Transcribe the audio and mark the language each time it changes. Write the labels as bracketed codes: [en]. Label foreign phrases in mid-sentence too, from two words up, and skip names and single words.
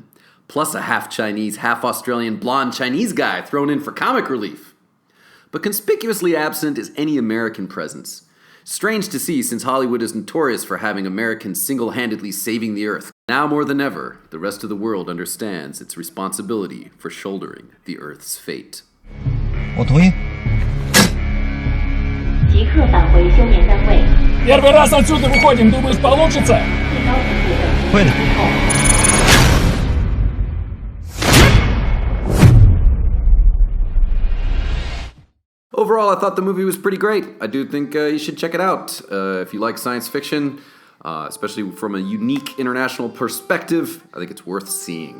[en] Plus a half-Chinese, half-Australian blonde Chinese guy thrown in for comic relief. But conspicuously absent is any American presence. Strange to see, since Hollywood is notorious for having Americans single-handedly saving the Earth. Now more than ever, the rest of the world understands its responsibility for shouldering the Earth's fate. [zh] 我同意。即刻返回休眠单位。 [ru] Первый раз отсюда выходим, думаешь, получится? [zh] 最高层次的会的。 [en] Overall, I thought the movie was pretty great. I do think you should check it out. If you like science fiction, especially from a unique international perspective, I think it's worth seeing.